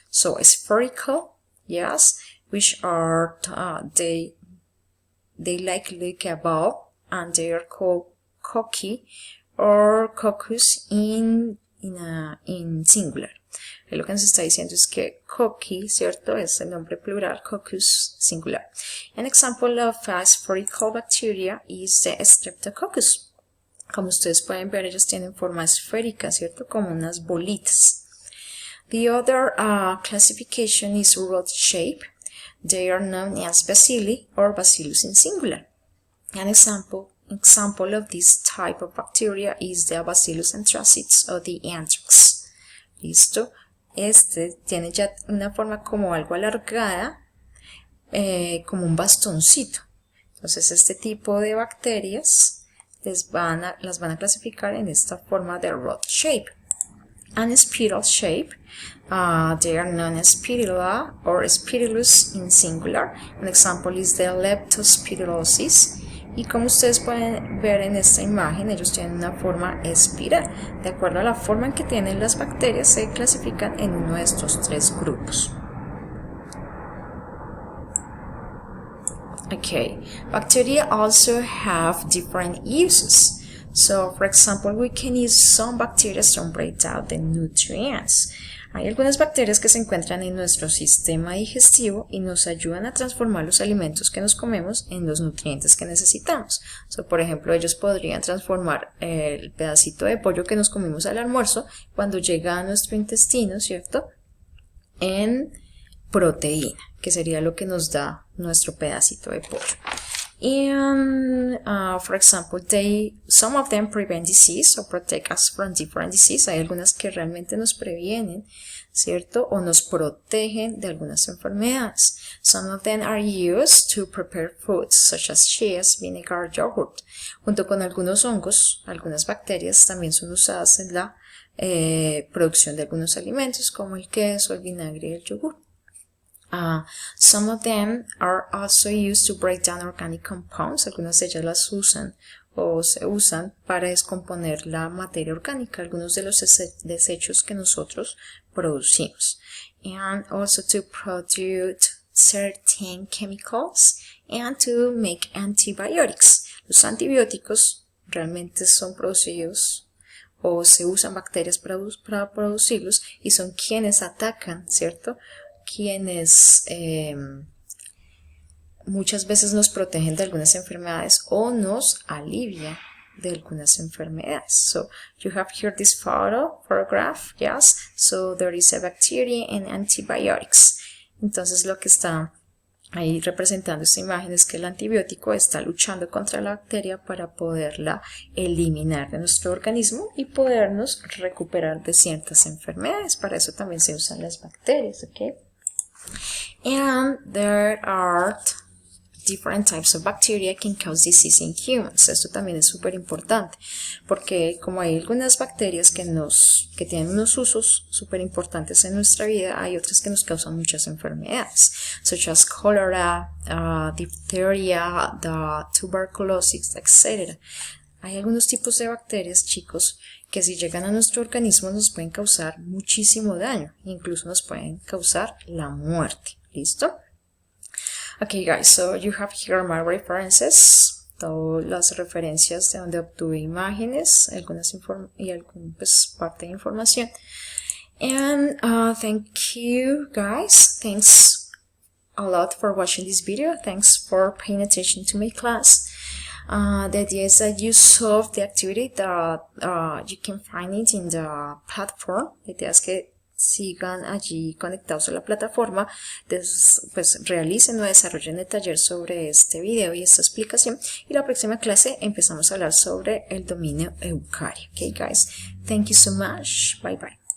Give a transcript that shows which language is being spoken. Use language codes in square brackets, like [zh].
[en] So, spherical, yes, which are they like a ball and they are called cocci or coccus in singular. [es] Lo que nos está diciendo es que cocci, ¿cierto? Es el nombre plural, coccus singular. [en] An example of a spherical bacteria is the Streptococcus. [es] Como ustedes pueden ver, ellos tienen forma esférica, ¿cierto? Como unas bolitas. [en] The other classification is rod shape. They are known as bacilli or bacillus in singular. An example of this type of bacteria is the Bacillus anthracis or the anthrax. ¿Listo? [es] Este tiene ya una forma como algo alargada, como un bastoncito. Entonces este tipo de bacterias las van a clasificar en esta forma de rod shape. [en] And spiral shape, they are known as spirilla or spirillus in singular. An example is the leptospirosis. [es] Y como ustedes pueden ver en esta imagen, ellos tienen una forma espiral. De acuerdo a la forma en que tienen las bacterias, se clasifican en uno de estos tres grupos. [en] Okay, bacteria also have different uses. So, for example, we can use some bacteria to break down the nutrients. [es] Hay algunas bacterias que se encuentran en nuestro sistema digestivo y nos ayudan a transformar los alimentos que nos comemos en los nutrientes que necesitamos. So, por ejemplo, ellos podrían transformar el pedacito de pollo que nos comimos al almuerzo cuando llega a nuestro intestino, ¿cierto?, en proteína, que sería lo que nos da nuestro pedacito de pollo. [en] And for example, some of them prevent disease or protect us from different diseases. [es] Hay algunas que realmente nos previenen, ¿cierto? O nos protegen de algunas enfermedades. [en] Some of them are used to prepare foods such as cheese, vinegar, yogurt. [es] Junto con algunos hongos, algunas bacterias también son usadas en la producción de algunos alimentos como el queso, el vinagre y el yogur. [en] Some of them are also used to break down organic compounds. [es] Algunas de ellas las usan o se usan para descomponer la materia orgánica, algunos de los desechos que nosotros producimos. [en] And also to produce certain chemicals and to make antibiotics. [es] Los antibióticos realmente son producidos o se usan bacterias para producirlos y son quienes atacan, ¿cierto?, quienes muchas veces nos protegen de algunas enfermedades o nos alivian de algunas enfermedades. [en] So you have here this photograph, yes, so there is a bacteria and antibiotics. [es] Entonces lo que está ahí representando esta imagen es que el antibiótico está luchando contra la bacteria para poderla eliminar de nuestro organismo y podernos recuperar de ciertas enfermedades. Para eso también se usan las bacterias, ¿ok? [en] And there are different types of bacteria can cause disease in humans. [es] Esto también es súper importante porque como hay algunas bacterias que tienen unos usos súper importantes en nuestra vida, hay otras que nos causan muchas enfermedades, [en] such as cholera, diphtheria, tuberculosis, etc. [es] Hay algunos tipos de bacterias, chicos, que si llegan a nuestro organismo nos pueden causar muchísimo daño, incluso nos pueden causar la muerte. ¿Listo? [en] Okay guys, so you have here my references, [es] todas las referencias de donde obtuve imágenes, algunas y alguna parte de información. [en] And thank you guys, thanks a lot for watching this video, thanks for paying attention to my class. The idea is that you solve the activity that you can find it in the platform. [es] La idea es que sigan allí conectados a la plataforma, pues realicen o desarrollen el taller sobre este video y esta explicación, y la próxima clase empezamos a hablar sobre el dominio eucario. [en] Okay guys, thank you so much, bye bye.